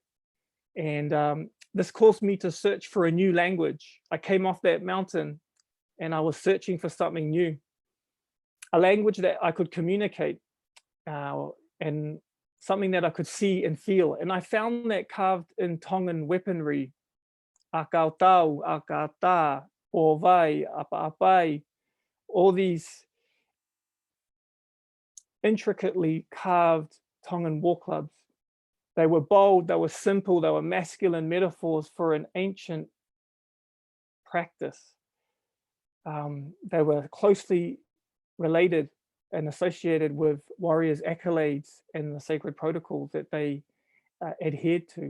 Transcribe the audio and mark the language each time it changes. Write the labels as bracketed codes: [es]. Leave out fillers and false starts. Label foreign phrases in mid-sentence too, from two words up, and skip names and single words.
[en] And this caused me to search for a new language. I came off that mountain and I was searching for something new, a language that I could communicate and something that I could see and feel. And I found that carved in Tongan weaponry, [to] akautau, akata, ovai, apa-apai, [en] all these intricately carved Tongan war clubs. They were bold, they were simple, they were masculine metaphors for an ancient practice. They were closely related and associated with warriors' accolades and the sacred protocols that they adhered to.